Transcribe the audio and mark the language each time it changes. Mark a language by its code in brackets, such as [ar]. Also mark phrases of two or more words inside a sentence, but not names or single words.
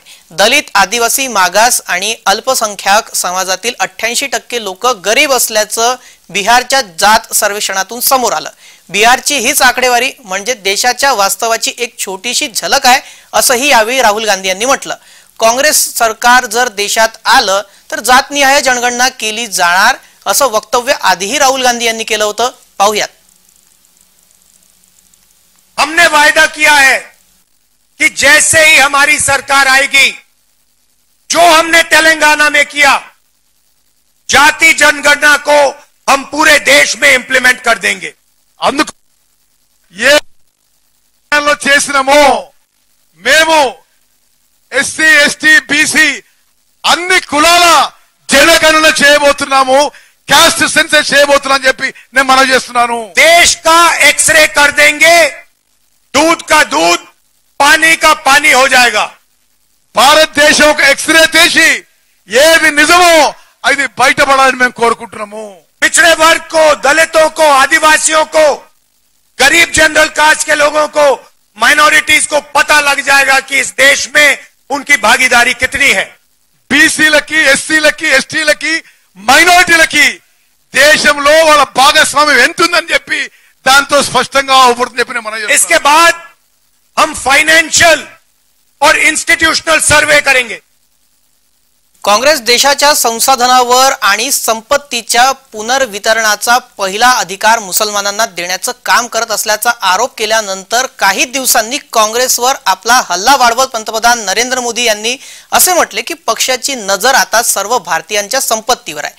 [mr] दलित, आदिवासी, मागास आणि अल्पसंख्याक समाजातील 88% लोक गरीब असल्याचं बिहारच्या जात सर्वेक्षणातून समोर आलं। बिहारची हीच आकडेवारी म्हणजे देशाच्या वास्तवाची एक छोटीशी झलक आहे असंही यावेळी राहुल गांधी यांनी म्हटलं. काँग्रेस सरकार जर देशात आलं तर जातनिहाय जनगणना केली जाणार असं वक्तव्य आधीही राहुल गांधी यांनी केलं होतं. पाहूयात. [hi] हमने वायदा किया है कि जैसे ही हमारी सरकार आएगी, जो हमने तेलंगाना में किया, जाति जनगणना को हम पूरे देश में इंप्लीमेंट कर देंगे. [te] అందుకు ఏ చేసినామో మేము [en] SC ST BC [te] అన్ని కులాల జనగణన చేయబోతున్నాము, [en] caste census [te] చేయబోతున్నాం చెప్పి నేను మనవి చేస్తున్నాను. [hi] देश का एक्सरे कर देंगे, दूध का दूध पानी का पानी हो जाएगा. [te] భారతదేశం ఒక ఎక్స్రే తీసి ఏది నిజమో అది బయటపడాలని మేము కోరుకుంటున్నాము. [hi] पिछड़े वर्ग को, दलितों को, आदिवासियों को, गरीब [en] general caste [hi] के लोगों को, माइनॉरिटीज को पता लग जाएगा कि इस देश में उनकी भागीदारी कितनी है. [te] బీసీలకి, ఎస్సీలకి, ఎస్టీలకి, మైనారిటీలకి దేశంలో వాళ్ళ భాగస్వామ్యం ఎంతుందని చెప్పి దాంతో స్పష్టంగా అవుపడుతుంది చెప్పి మనం. [hi] इसके बाद हम फाइनेंशियल और [en] institutional survey [hi] करेंगे. [mr] काँग्रेस देशाच्या संसाधनावर आणि संपत्तीच्या पुनर्वितरणाचा पहिला अधिकार मुसलमानांना देण्याचं काम करत असल्याचा आरोप केल्यानंतर काही दिवसांनी काँग्रेसवर आपला हल्ला वाढवत पंतप्रधान नरेंद्र मोदी यांनी असे म्हटले की पक्षाची नजर आता सर्व भारतीयांच्या संपत्तीवर आहे.